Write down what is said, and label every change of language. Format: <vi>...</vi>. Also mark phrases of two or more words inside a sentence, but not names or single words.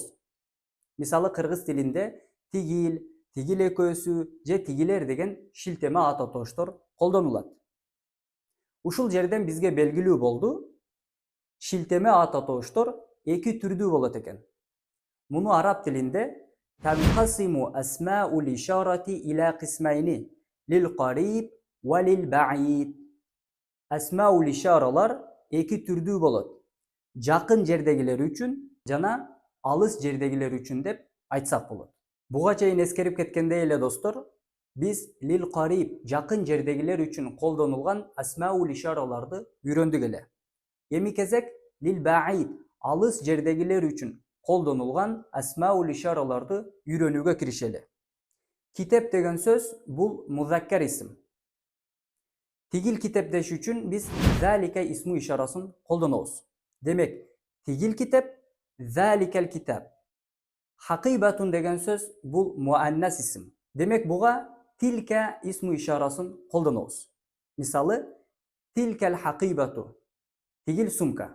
<ky>Мисалы, кыргыз тилинде тигил, тигил экөөсү же тигилер деген шилтеме ат атооштор колдонулат. Ушул жерден бизге белгилүү болду, шилтеме ат атооштор эки түрдүү болот экен. Муну араб тилинде</ky> <ar>تنقسم أسماء الإشارة إلى قسمين للقريب وللبعيد.</ar> <ky>Асмаул ишаралар эки түрдүү болот. Жакын жердегилер үчүн жана алыс жердегилер үчүн деп айтсак болот. Буга чейин эскерип кеткендей эле достор, биз</ky> <ar>للقريب</ar> <ky>жакын жердегилер үчүн колдонулган асмаул ишараларды үйрөндүк эле. Эми кезек</ky> <ar>للبعيد</ar> <ky>алыс жердегилер үчүн колдонулган асмаул ишараларды үйрөнүүгө киришели. Китеп деген сөз бул</ky> <ar>مذكر اسم.</ar> <ky>Тигил китеп деш үчүн биз</ky> <ar>ذلك اسم</ar> <ky>ишарасын колдонобуз. Демек, тигил китеп,</ky> <ar>ذلك الكتاب.</ar> <ky>Хакибатун деген сөз бул</ky> <ar>مؤنث اسم.</ar> <ky>Демек, буга</ky> <ar>تلك اسم</ar> <ky>ишарасын колдонобуз. Мисалы,</ky> <ar>تلك الحقيبة,</ar> <ky>тигил сумка.</ky>